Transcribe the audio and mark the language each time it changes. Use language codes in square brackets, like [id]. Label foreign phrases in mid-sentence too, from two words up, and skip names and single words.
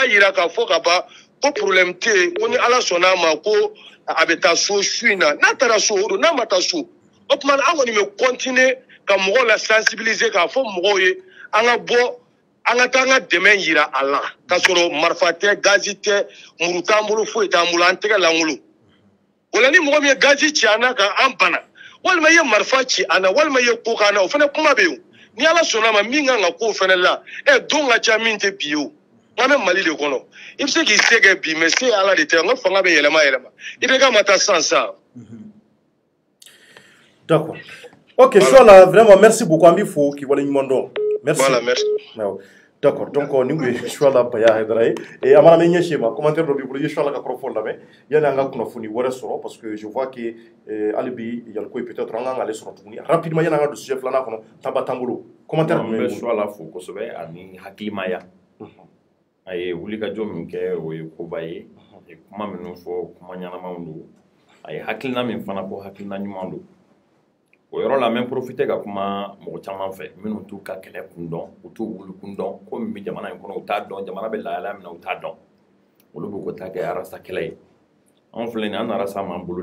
[bm] yira k'a fɔ ka ban ko problème tɛ yen ko ni Ala sɔnn'a ma ko a bɛ taa so su in na n'a taara so o don n'a ma taa so o tuma an kɔni bɛ continuer ka mɔgɔw la sensibiliser k'a fɔ mɔgɔw ye an ka bɔ an ka taa an ka dɛmɛ yira a la k'a sɔrɔ marifa tɛ gazi tɛ muru t'an bolo foyi t'an bolo an tɛgɛ lankolon o la ni mɔgɔ min ye gazi ci an na kan an bana walima i ye marifa ci an na walima i ye ko k'an na o fana kuma bɛ yen ni Ala sɔnn'a ma min kan ka k'o fana la don ka ca min tɛ bi ye o. An bɛ Mali de kɔnɔ i bɛ se k'i se kɛ bi [fr] mais se [bm] Ala de tɛ n ka fanga bɛ yɛlɛma i bɛ ka ma taa san sa. [fr] D'accord. Ok, Chouala, vraiment merci beaucoup [bm] an b'i fo k'i waleɲuman dɔn. [fr] Merci. Voilà, merci. [bm] D'accord, donc nin kun ye Chouala Baya Haidara ye a mana mɛ ɲɛsi ma commentaire dɔ b'i bolo i ye Chouala ka kɔrɔfɔli lamɛn yanni an ka kunnafoni wɛrɛ sɔrɔ [fr] parce que je vois que [bm] hali bi Yaliko [fr] peut-être [bm] an kan k'ale sɔrɔ tuguni rapidement yanni an ka don [fr] sujet filanan [bm] kɔnɔ temps t'an bolo commentaire jumɛn bɛ Chouala fo kosɛbɛ ani hakilimaya a ye wulikajɔ min kɛ o ye koba ye a ye kuma minnu fɔ kuma ɲɛnamaw don a ye hakilina min fana fɔ hakilina ɲuman don o yɔrɔ la n bɛ profiter ka kuma mɔgɔ caman fɛ minnu t'u ka kɛlɛ kun dɔn u t'u wuli kun dɔn ko min bɛ jamana in kɔnɔ u t'a dɔn jamana bɛ lahalaya min na u t'a dɔn olu bɛ ko ta kɛ arasa kɛlɛ ye anw filɛ nin ye an arasa m'an bolo